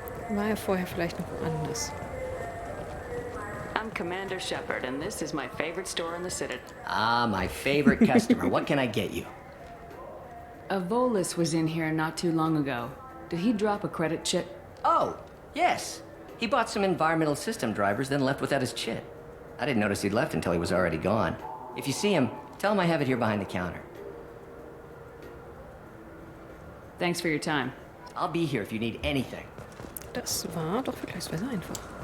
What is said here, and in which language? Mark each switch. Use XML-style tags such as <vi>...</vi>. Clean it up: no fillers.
<de>War ja vorher vielleicht noch woanders.</de> <en>I'm Commander Shepard, and this is my favorite store in the Citadel. Ah, my favorite customer. What can I get you? Avolis was in here not too long ago. Did he drop a credit chit? Oh, yes. He bought some environmental system drivers, then left without his chit. I didn't notice he'd left until he was already gone. If you see him, tell him I have it here behind the counter. Thanks for your time. I'll be here if you need anything.</en> <de>Das war doch vergleichsweise einfach.</de>